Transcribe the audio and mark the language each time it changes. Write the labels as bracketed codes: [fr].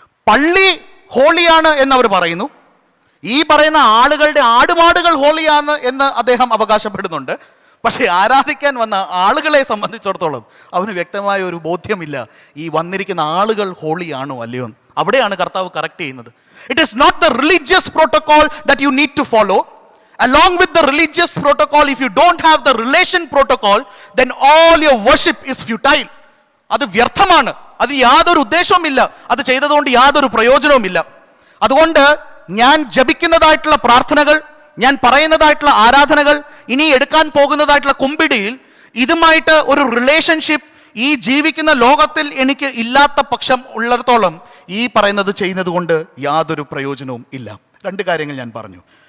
[ml] പള്ളി ഹോളിയാണ് എന്നവർ പറയുന്നു. ഈ പറയുന്ന ആളുകളുടെ ആടുമാടുകൾ ഹോളിയാണ് എന്ന് അദ്ദേഹം അവകാശപ്പെടുന്നുണ്ട്. പക്ഷേ ആരാധിക്കാൻ വന്ന ആളുകളെ സംബന്ധിച്ചിടത്തോളം അവന് വ്യക്തമായ ഒരു ബോധ്യമില്ല ഈ വന്നിരിക്കുന്ന ആളുകൾ ഹോളിയാണോ അല്ലയോ. അവിടെയാണ് കർത്താവ് കറക്റ്റ് ചെയ്യുന്നത്. [en] It is not the religious protocol that you need to follow. Along with the religious protocol, if you don't have the relation protocol, then all your worship is futile. [ml] അത് വ്യർത്ഥമാണ്. അത് യാതൊരു ഉദ്ദേശവുമില്ല. അത് ചെയ്തതുകൊണ്ട് യാതൊരു പ്രയോജനവുമില്ല. അതുകൊണ്ട് ഞാൻ ജപിക്കുന്നതായിട്ടുള്ള പ്രാർത്ഥനകൾ, ഞാൻ പറയുന്നതായിട്ടുള്ള ആരാധനകൾ, ഇനി എടുക്കാൻ പോകുന്നതായിട്ടുള്ള കുമ്പിടിയിൽ ഇതുമായിട്ട് ഒരു റിലേഷൻഷിപ്പ് ഈ ജീവിക്കുന്ന ലോകത്തിൽ എനിക്ക് ഇല്ലാത്ത പക്ഷം ഉള്ളിടത്തോളം ഈ പറയുന്നത് ചെയ്യുന്നത് കൊണ്ട് യാതൊരു പ്രയോജനവും ഇല്ല. രണ്ട് കാര്യങ്ങൾ ഞാൻ പറഞ്ഞു.